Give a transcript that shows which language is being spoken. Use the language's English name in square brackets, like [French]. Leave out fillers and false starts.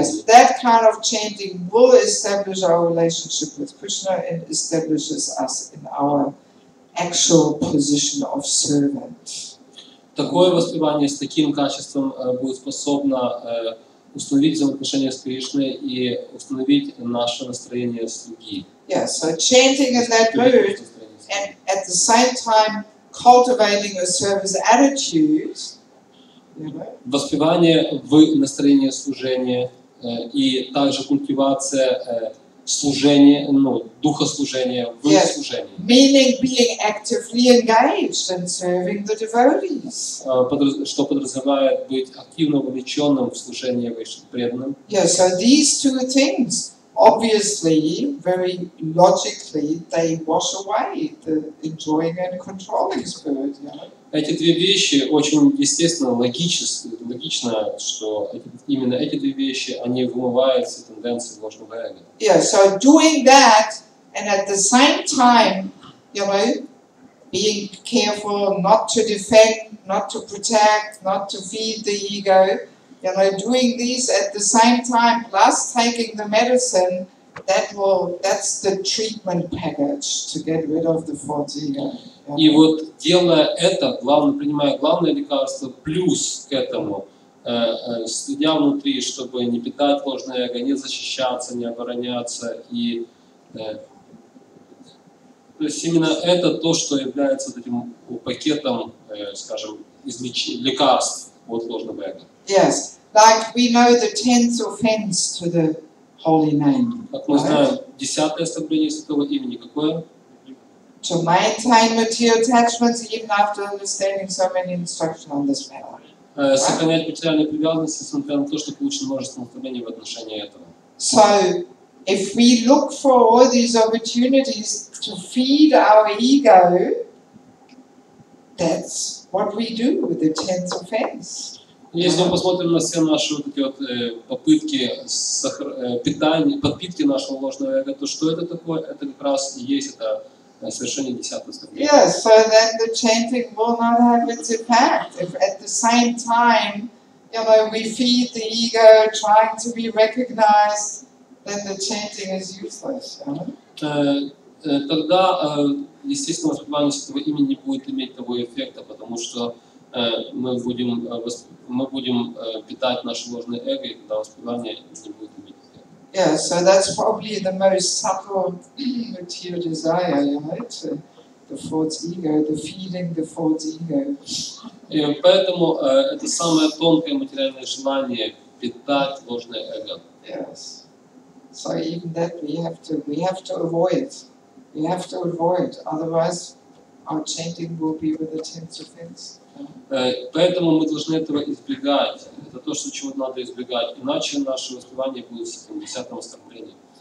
[English] Yes, that kind of chanting will establish our relationship with Krishna and establishes us in our actual position of servant. [Russian] Такое воспевание с таким качеством будет способно установить взаимоотношения с Кришной и установить наше настроение слуги. [English] Yes, so chanting in that mood and at the same time cultivating a service attitude. [Russian] Воспевание в настроении служения и также культивация служения, духа служения в служении. [English] Meaning being actively engaged in serving the devotees. [Russian] Что подразумевает быть активно вовлеченным в служение преданным. [English] Yes, so these two things, obviously, very logically, they wash away the enjoying and controlling spirit. [Russian] Эти две вещи очень естественно, логично, что именно эти две вещи, они вымывают все тенденции ложного эго. [English] Yeah, so doing that and at the same time, being careful not to defend, not to protect, not to feed the ego, you know, doing these at the same time plus taking the medicine, that's the treatment package to get rid of the false ego. [Russian] И вот делая это, принимая главное лекарство, плюс к этому, следя внутри, чтобы не питать ложное эго, не защищаться, не обороняться. И, то есть именно это то, что является вот этим пакетом, скажем, лекарств от ложного эго. [English] Yes, like we know the 10th offense to the holy name. [Russian] Как мы знаем, 10-е оскорбление святого имени какое? [English] To maintain material attachments even after understanding so many instructions on this matter. [Russian] Сохранять материальные привязанности, несмотря на то, что получено множество наставлений в отношении этого. [English] So, if we look for all these opportunities to feed our ego, that's what we do with the 10th offense. [Russian] Если мы посмотрим на все наши вот эти вот попытки питания, подпитки нашего ложного эго, то что это такое? Это как раз и есть это совершение 10-го оскорбления. [English] Yes, so then the chanting will not have its effect. If at the same time, you know, we feed the ego, trying to be recognized, then the chanting is useless. [Russian] Тогда, естественно, воспевание святого имени не будет иметь того эффекта, потому что мы будем питать наше ложное эго, и тогда воспевание не будет иметь эффекта. [English] Yeah, so that's probably the most subtle material desire, you know, to the false ego, the feeding the false ego. [Russian] И поэтому это самое тонкое материальное желание питать ложное эго. [English] Yes. So even that we have to avoid. We have to avoid. Otherwise, our chanting will be with the 10th offense. [Russian] Поэтому мы должны этого избегать. Это то, чего надо избегать. Иначе наше воспевание будет с этим 10-м оскорблением.